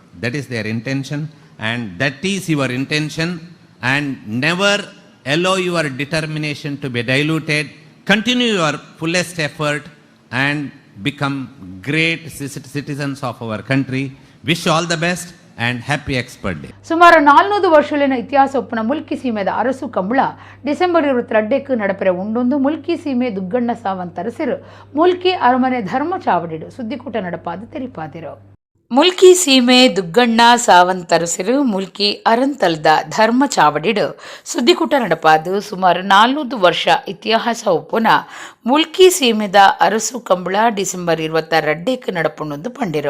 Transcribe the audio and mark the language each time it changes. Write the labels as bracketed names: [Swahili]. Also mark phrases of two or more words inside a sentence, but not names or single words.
[English] That is their intention, and that is your intention. And never allow your determination to be diluted. Continue your fullest effort and become great citizens of our country. Wish you all the best and happy Expert Day. [Tulu] ಸುಮಾರು 400 ವರ್ಷಲಿನ ಇತಿಹಾಸ ಒಪ್ಪನ ಮುಲ್ಕಿ ಸೀಮೆದ ಅರಸು ಕಂಬಳ ಡಿಸೆಂಬರ್ 22ಕ್ಕೆ ನಡಪೆರೆ ಉಂಡೊಂದು ಮುಲ್ಕಿ ಸೀಮೆ ದುಗ್ಗಣ್ಣ ಸಾವಂತ್ ಅರಸರು ಮುಲ್ಕಿ ಅರಮನೆ ಧರ್ಮ ಚಾವಡಿಡು ಸುದ್ದಿಕೂಟ ನಡಪಾದ ತೆರಿಪಾದಿರು. ಮುಲ್ಕಿ ಸೀಮೆ ದುಗ್ಗಣ್ಣ ಸಾವಂತರಸಿರು ಮುಲ್ಕಿ ಅರಂತಲ್ದ ಧರ್ಮ ಚಾವಡಿಡು ಸುದ್ದಿಕೂಟ ನಡಪಾದು ಸುಮಾರು 400 ವರ್ಷ ಇತಿಹಾಸ ಒಪ್ಪುನ ಮುಲ್ಕಿ ಸೀಮೆದ ಅರಸು ಕಂಬಳ ಡಿಸೆಂಬರ್ 22 ನಡಪುಣ್ಣದು ಪಂಡಿರು.